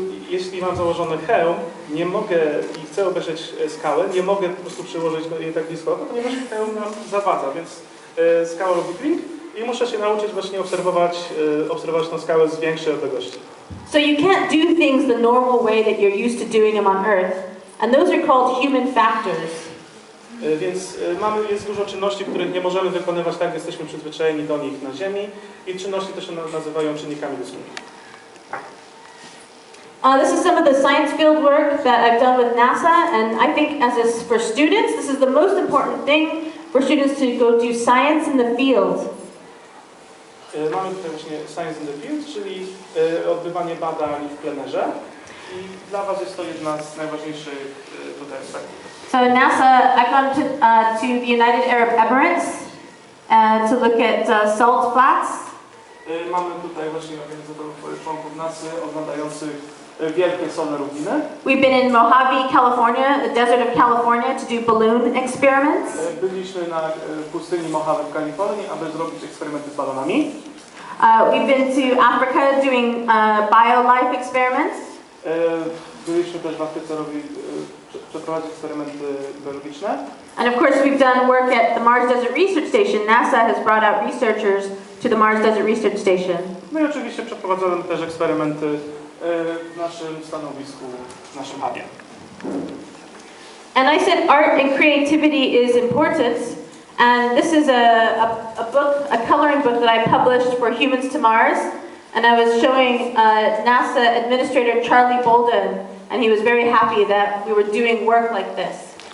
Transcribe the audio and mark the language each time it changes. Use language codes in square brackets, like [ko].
[pl] Jeśli mam założony hełm, nie mogę i chcę obejrzeć skałę, nie mogę po prostu przyłożyć jej tak blisko, ponieważ hełm nam zawadza, więc skała robi klink i muszę się nauczyć właśnie obserwować tą skałę z większej odległości. [en] So you can't do things the normal way that you're used to doing them on Earth, and those are called human factors. [pl] Więc jest dużo czynności, których nie możemy wykonywać tak, jak jesteśmy przyzwyczajeni do nich na Ziemi i czynności też się nazywają czynnikami ludzkimi. [en] This is some of the science field work that I've done with NASA, and I think for students, this is the most important thing for students to go do science in the field. [pl] Mamy tutaj właśnie [en] Science in the Field, [pl] czyli odbywanie badań w plenerze i dla Was jest to jedna z najważniejszych tutaj aspektów. [en] So NASA, I've gone to the United Arab Emirates to look at salt flats. [pl] Mamy tutaj właśnie organizatorów, członków NASA oglądających wielkie solne równiny. [en] We've been in Mojave, California, the desert of California, to do balloon experiments. [pl] Byliśmy na pustyni Mojave w Kalifornii, aby zrobić eksperymenty z balonami. [en] We've been to Africa doing biolife experiments. [pl] Byliśmy też w Afryce przeprowadzić eksperymenty biologiczne. [en] And of course we've done work at the Mars Desert Research Station. NASA has brought out researchers to the Mars Desert Research Station. [pl] No i oczywiście przeprowadzamy też eksperymenty w naszym stanowisku, w naszym hubie. [en] And I said art and creativity is important. And this is a coloring book that I published for Humans to Mars. And I was showing NASA Administrator Charlie Bolden, and he was very happy that we were doing work like this.